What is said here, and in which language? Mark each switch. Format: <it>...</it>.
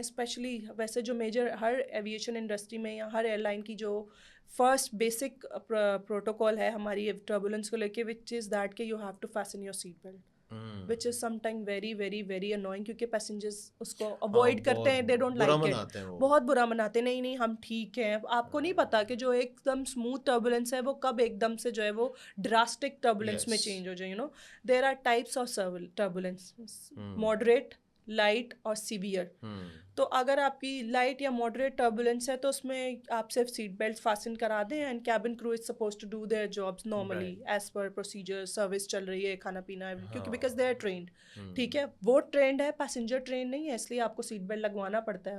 <ur>Especially ویسے جو major ہر aviation industry میں یا ہر ایئر لائن کی جو فرسٹ بیسک پروٹوکول ہے ہماری ٹربولنس کو لے کے,</ur> <en>which is that</en> <ur>کہ</ur> <en>You have to fasten your seat belt. which is sometimes very very very annoying</en> <ur>کیونکہ passengers اس کو avoid کرتے ہیں,</ur> <en>they don't like it,</en> <ur>بہت برا مناتے ہیں, نہیں ہم ٹھیک ہیں. آپ کو نہیں پتا کہ جو ایک دم اسموتھ ٹربولینس ہے وہ کب ایک دم سے جو ہے وہ ڈراسٹک ٹربولینس میں چینج ہو جائے.</ur> <en>there are types of turbulence, moderate,</en> <ur>light اور سیویئر. تو اگر آپ کی لائٹ یا ماڈریٹ ٹربولینس ہے تو اس میں آپ صرف سیٹ بیلٹ فاسن کرا دیں</ur> <en>And cabin crew is supposed to do their jobs normally as per procedure.</en> <ur>Service چل رہی ہے, کھانا پینا, کیونکہ</ur> <en>Because they are trained.</en> <ur>ٹھیک ہے, وہ ٹرینڈ ہے, پیسنجر ٹرینڈ نہیں ہے, اس لیے آپ کو سیٹ بیلٹ لگوانا پڑتا ہے.</ur>